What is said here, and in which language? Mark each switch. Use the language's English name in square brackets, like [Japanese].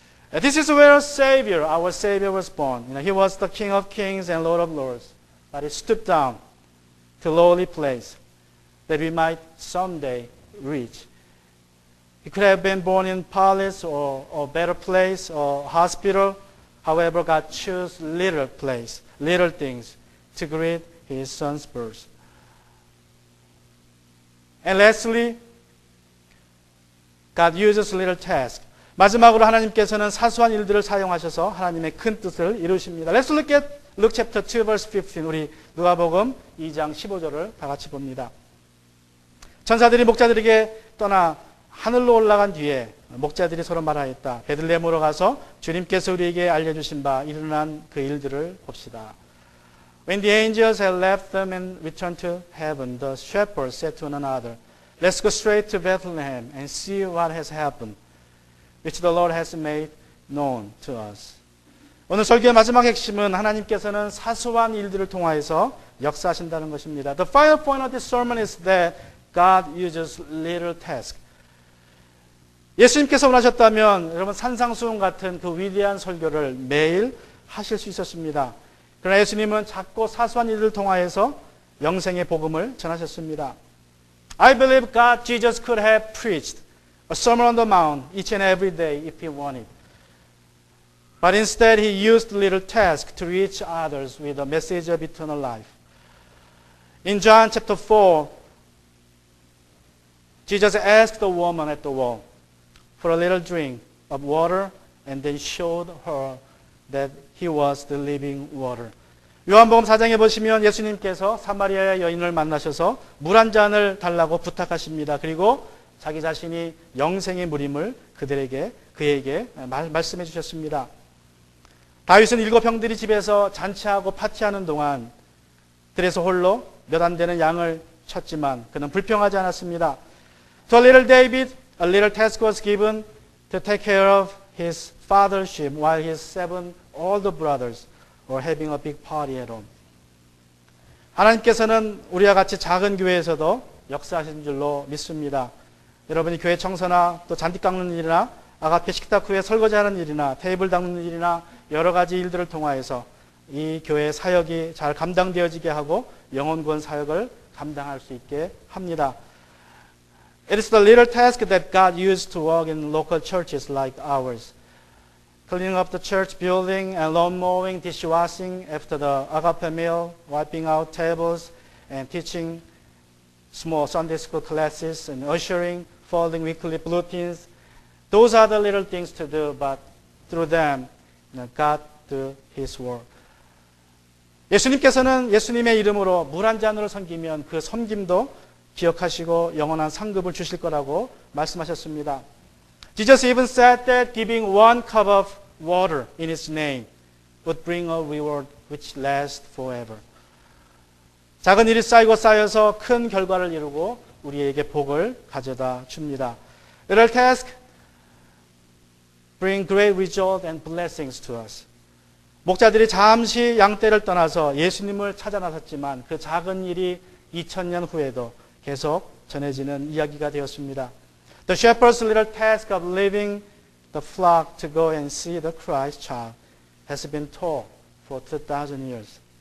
[English] This is where our Savior was born. He was the King of Kings and Lord of Lords. But He stooped down to a lowly place that we might someday reach. He could have been born in palace or a better place or hospital. However, God chose little place, little things to greet His Son's birth. And lastly, God uses little task. [Korean] 마지막으로 하나님께서는 사소한 일들을 사용하셔서 하나님의 큰 뜻을 이루십니다. [English] Let's look at Luke chapter 2 verse 15. [Korean] 우리 누가복음 2장 15절을 다 같이 봅니다. 천사들이 목자들에게 떠나 하늘로 올라간 뒤에 목자들이 서로 말하였다. 베들레헴으로 가서 주님께서 우리에게 알려주신 바 일어난 그 일들을 봅시다. [English] When the angels had left them and returned to heaven, the shepherds said to one another, Let's go straight to Bethlehem and see what has happened, which the Lord has made known to us. [Korean] 오늘 설교의 마지막 핵심은 하나님께서는 사소한 일들을 통하여서 역사하신다는 것입니다. [English] The final point of this sermon is that God uses little tasks. [Korean] 예수님께서 원하셨다면 여러분 산상수훈 같은 그 위대한 설교를 매일 하실 수 있었습니다. 그러나 예수님은 작고 사소한 일을 통하여서 영생의 복음을 전하셨습니다. [English] I believe God, Jesus could have preached a sermon on the mount each and every day if he wanted. But instead he used little tasks to reach others with a message of eternal life. In John chapter 4, Jesus asked the woman at the well for a little drink of water and then showed her that he was the living water. [Korean] 요한복음 4장에 보시면 예수님께서 사마리아 여인을 만나셔서 물 한 잔을 달라고 부탁하십니다. 그리고 자기 자신이 영생의 물임을 그에게 말씀해 주셨습니다. 다윗은 7 형들이 집에서 잔치하고 파티하는 동안 들에서 홀로 몇 안 되는 양을 쳤지만 그는 불평하지 않았습니다. [English] To little David, a little task was given to take care of his father's sheep while his 7 older brothers were having a big party at home. [Korean] 하나님께서는 우리와 같이 작은 교회에서도 역사하신 줄로 믿습니다. 여러분이 교회 청소나 또 잔디 깎는 일이나 아가페 식탁 후에 설거지하는 일이나 테이블 닦는 일이나 여러 가지 일들을 통하여서 이 교회의 사역이 잘 감당되어지게 하고 영혼 구원 사역을 감당할 수 있게 합니다. [English] It is the little task that God used to work in local churches like ours. Cleaning up the church building and lawn mowing, dishwashing after the agape meal, wiping out tables and teaching small Sunday school classes and ushering, folding weekly bulletins. Those are the little things to do, but through them, God do His work. [Korean] 예수님께서는 예수님의 이름으로 물 한 잔으로 섬기면 그 섬김도 기억하시고 영원한 상급을 주실 거라고 말씀하셨습니다. [English] Jesus even said that giving 1 cup of water in His name would bring a reward which lasts forever. [Korean] 작은 일이 쌓여서 큰 결과를 이루고 우리에게 복을 가져다 줍니다. [English] Little task bring great result and blessings to us. [Korean] 목자들이 잠시 양떼를 떠나서 예수님을 찾아 나섰지만 그 작은 일이 2000년 후에도 계속 전해지는 이야기가 되었습니다. [English] The shepherd's little task of leaving the flock to go and see the Christ child has been told for 2000 years.